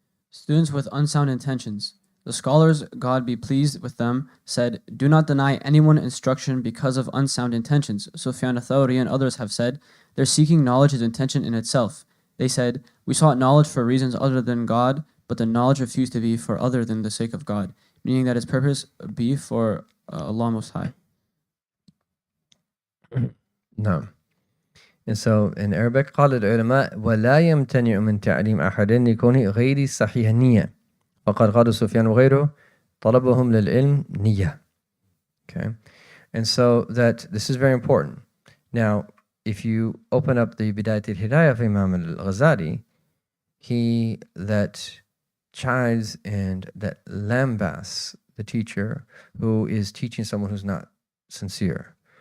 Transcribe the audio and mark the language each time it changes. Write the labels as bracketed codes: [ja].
[en] Students with unsound intentions. The scholars, God be pleased with them, said, "Do not deny anyone instruction because of unsound intentions." Sufyan al-Thawri and others have said, "Their seeking knowledge is intention in itself." They said, "We sought knowledge for reasons other than God, but the knowledge refused to be for other than the sake of God," meaning that its purpose be for Allah Most High. No. And so in Arabic, [ar] قال العلماء ولا يمتنع من تعليم أحد لكونه غير صحيح النية. فقد قال سفيان وغيره طلبهم للعلم نية. [en] Okay. And so that this is very important. Now, if you open up the Bidayat al-Hidayah of Imam al-Ghazali, he that chides and that lambasts the teacher who is teaching someone who's not sincere.